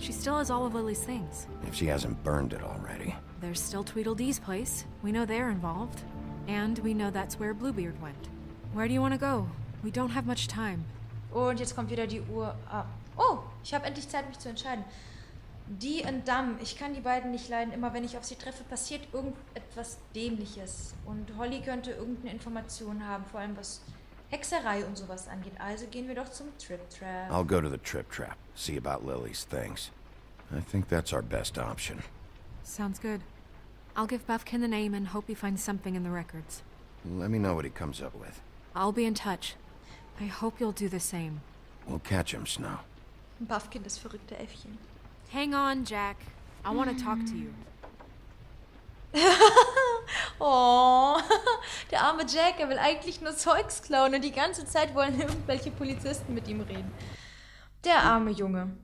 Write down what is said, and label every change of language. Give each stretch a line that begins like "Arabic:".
English: She still has all of Lily's things. If she hasn't burned it already. There's still Tweedledee's place. We know they're involved. And we know that's where Bluebeard went. Where do you want to go? We don't have much time.
German: Und jetzt kommt wieder die Uhr. Ah. Oh, ich habe endlich Zeit, mich zu entscheiden. Die und Dam, ich kann die beiden nicht leiden. Immer wenn ich auf sie treffe, passiert irgendetwas Dämliches. Und Holly könnte irgendeine Information haben, vor allem was Hexerei und sowas angeht. Also gehen wir doch zum Trip Trap.
English: I'll go to the Trip Trap, see about Lily's things. I think that's our best option. Sounds good. I'll give Buffkin the name and hope he finds something in the records. Let me know what he comes up with. I'll be in touch. I hope you'll do the same. We'll catch him, Snow.
German: Buffkin, das verrückte Äffchen.
English: Hang on, Jack. I want to talk to you.
German: Oh, der arme Jack, er will eigentlich nur Zeugs klauen und die ganze Zeit wollen irgendwelche Polizisten mit ihm reden. Der arme Junge.